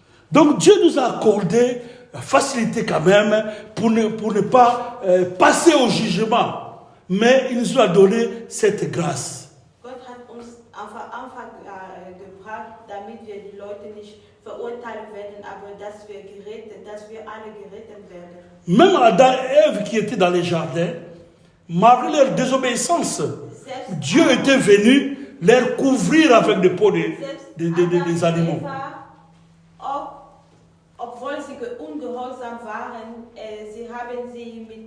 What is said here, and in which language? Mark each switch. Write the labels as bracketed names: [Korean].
[French] Donc Dieu nous a accordé la facilité quand même pour ne pas passer au jugement. Mais il nous a donné cette grâce. [German] Gott hat uns einfach gebracht, damit wir die Leute nicht verurteilt werden, aber dass wir alle gerettet werden. [French] Même Adam et Ève qui étaient dans les jardins, malgré leur désobéissance, Dieu était venu les couvrir avec des peaux des animaux. [German] Obwohl sie ungehorsam waren, sie haben sie